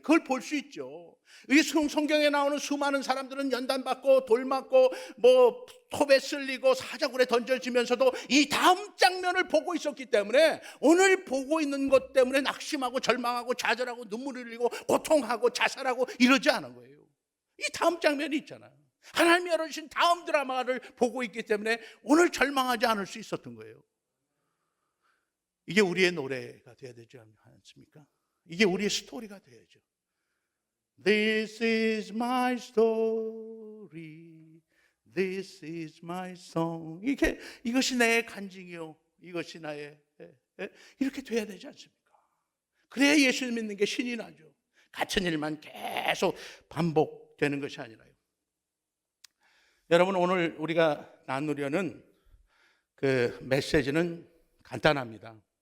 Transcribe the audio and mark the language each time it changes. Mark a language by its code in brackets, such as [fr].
[ko] 그걸 볼 수 있죠. 이 성경에 나오는 수많은 사람들은 연단받고 돌 맞고 뭐 톱에 쓸리고 사자굴에 던져지면서도 이 다음 장면을 보고 있었기 때문에 오늘 보고 있는 것 때문에 낙심하고 절망하고 좌절하고 눈물을 흘리고 고통하고 자살하고 이러지 않은 거예요. 이 다음 장면이 있잖아요. 하나님이 열어주신 다음 드라마를 보고 있기 때문에 오늘 절망하지 않을 수 있었던 거예요. 이게 우리의 노래가 돼야 되지 않습니까? 이게 우리의 스토리가 돼야죠. [en] This is my story, this is my song. [ko] 이것이 내 간증이요, 이것이 나의 이렇게 돼야 되지 않습니까? 그래야 예수 믿는 게 신이 나죠. 같은 일만 계속 반복되는 것이 아니라요. 여러분, 오늘 우리가 나누려는 그 메시지는 간단합니다.